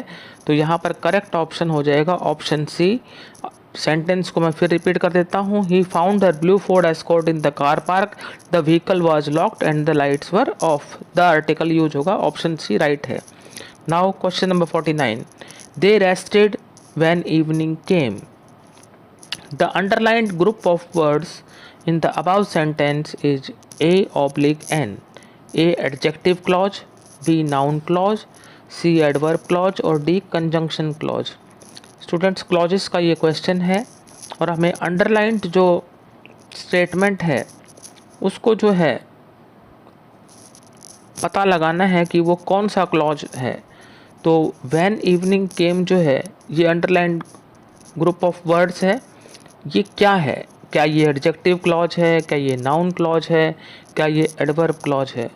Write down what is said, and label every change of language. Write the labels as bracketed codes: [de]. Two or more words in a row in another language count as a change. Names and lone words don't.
[hi] तो यहाँ पर [en] correct option [hi] हो जाएगा [en] option C. [hi] सेंटेंस को मैं फिर रिपीट कर देता हूँ। [en] He found the Blue Ford Escort in the car park, the vehicle was locked and the lights were off. the article use [hi] होगा, [en] option C right [hi] है। [en] Now question number 49, they rested when evening came. The underlined group of words in the above sentence is A/N, A adjective clause, B noun clause, C adverb clause और D conjunction clause। [hi] स्टूडेंट्स, क्लॉजेस का ये क्वेश्चन है, और हमें अंडरलाइंड जो स्टेटमेंट है उसको जो है पता लगाना है कि वो कौन सा क्लॉज है। तो [en] when evening came [hi] जो है ये [en] underlined group of words [hi] है, ये क्या है, क्या ये [en] adjective clause [hi] है, क्या ये [en] noun clause [hi] है, क्या ये [en] adverb clause [hi] है।